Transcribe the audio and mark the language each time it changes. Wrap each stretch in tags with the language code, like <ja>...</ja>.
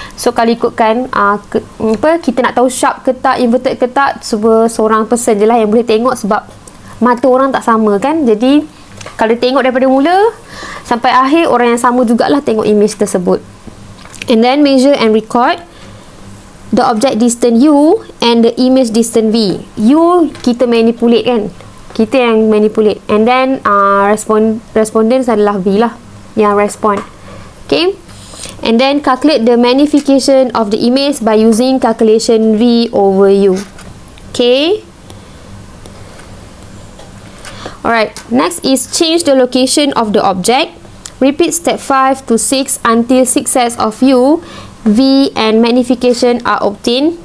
<ms>So kalau ikutkan kita nak tahu sharp ke tak, inverted ke tak, seorang person je lah yang boleh tengok sebab mata orang tak sama kan. Jadi kalau tengok daripada mula sampai akhir, orang yang sama jugalah tengok image tersebut.</ms> <en>And then measure and record the object distance U and the image distance V.</en> <ms>U kita manipulate kan, kita yang manipulate.</ms> <en>And then respondents</en> <ms>adalah V lah yang</ms> <en>respond. Okay. And then calculate the magnification of the image by using calculation V over U. Okay. Alright, next is change the location of the object. Repeat step 5 to 6 until 6 sets of U, V and magnification are obtained.</en>